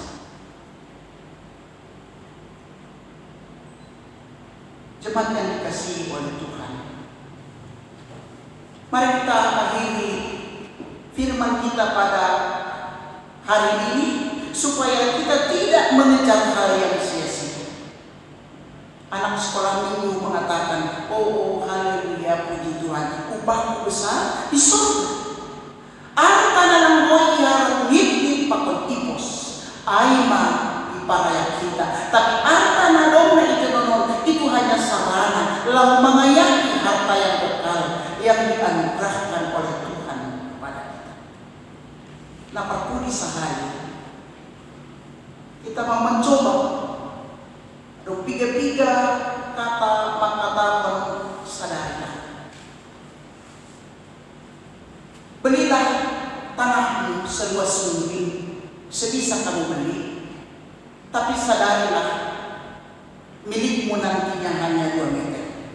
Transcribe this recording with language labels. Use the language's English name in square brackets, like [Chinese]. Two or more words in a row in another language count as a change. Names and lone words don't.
[Indonesian] Jemaat yang dikasihi oleh Tuhan, mari kita akhiri firman kita pada hari ini supaya kita tidak mengejar hal yang sia-sia. Anak sekolah minggu mengatakan, oh haleluya, puji Tuhan, upahku besar di surga. [Batak Simalungun] Arta nalang boy iharap ngip pakon ipos, aima iparaya kita. [Indonesian] Tapi arta nadong na itononon itu hanya sarana lalu mengayaki harta yang kekal yang dianugerahkan oleh Tuhan kepada kita. Nah, perkudi sehari kita mau mencoba [Batak Simalungun] do piga-piga kata makata [Indonesian] sadarilah. Belilah tanahmu seluas mungkin, sebisa kamu beli. Tapi sadarilah, milikmu nantinya hanya 2 meter.